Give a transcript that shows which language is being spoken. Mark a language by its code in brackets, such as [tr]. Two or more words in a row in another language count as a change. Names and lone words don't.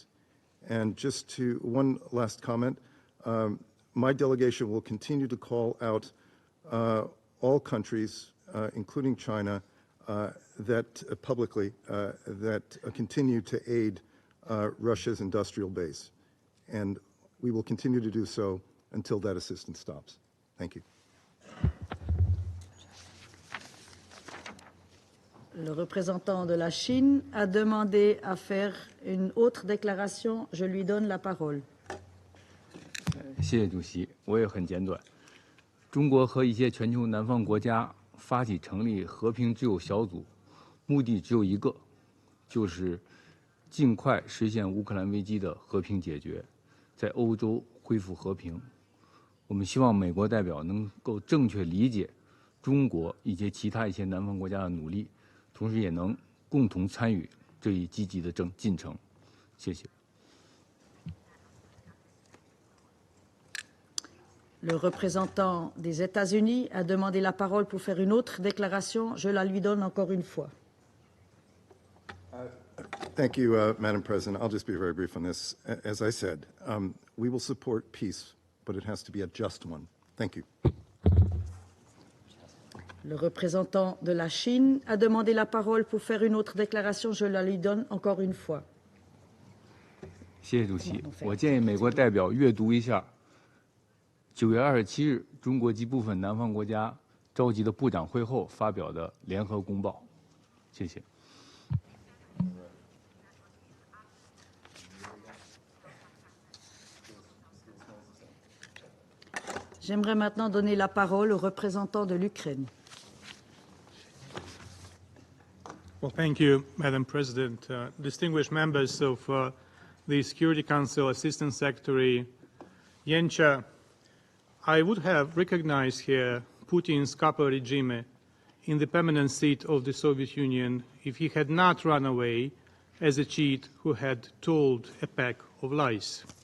[en] And just to one last comment, my delegation will continue to call out all countries, including China, that publicly that continue to aid Russia's industrial base, and we will continue to do so until that assistance stops. Thank you. [fr] Le représentant de la Chine a demandé à faire une autre déclaration. Je lui donne la parole. [zh] 谢谢主席，我也很简短。中国和一些全球南方国家发起成立和平之友小组，目的只有一个，就是尽快实现乌克兰危机的和平解决，在欧洲恢复和平。我们希望美国代表能够正确理解中国以及其他一些南方国家的努力，同时也能共同参与这一积极的进程。谢谢。 [fr] Le représentant des États-Unis a demandé la parole pour faire une autre déclaration. Je la lui donne encore une fois. [en] Thank you, Madam President. I'll just be very brief on this. As I said, we will support peace, but it has to be a just one. Thank you. [fr] Le représentant de la Chine a demandé la parole pour faire une autre déclaration. Je la lui donne encore une fois. [zh] 谢谢主席。我建议美国代表阅读一下9月27日中国及部分南方国家召集的部长会后发表的联合公报。谢谢。 [fr] J'aimerais maintenant donner la parole au représentant de l'Ukraine. [en] Well, thank you, Madam President. Distinguished members of the Security Council, Assistant Secretary Yencha, I would have recognized here Putin's Kappa regime in the permanent seat of the Soviet Union if he had not run away as a cheat who had told a pack of lies.